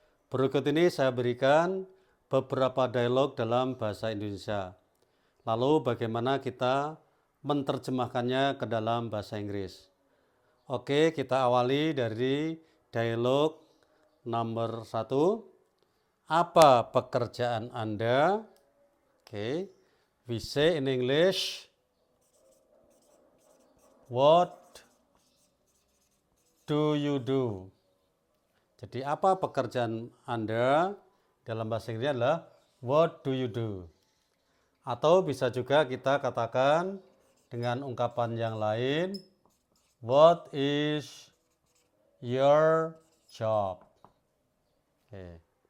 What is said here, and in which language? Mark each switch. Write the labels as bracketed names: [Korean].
[Indonesian] Berikut ini saya berikan beberapa dialog dalam bahasa Indonesia. Lalu bagaimana kita menerjemahkannya ke dalam bahasa Inggris. Oke, kita awali dari dialog nomor 1. Apa pekerjaan Anda? Okay. [English] We say in English, what do you do? [Indonesian] Jadi apa pekerjaan Anda? Dalam bahasa Inggris adalah [English] what do you do? [Indonesian] Atau bisa juga kita katakan dengan ungkapan yang lain, [English] what is your job? [Indonesian] Okay.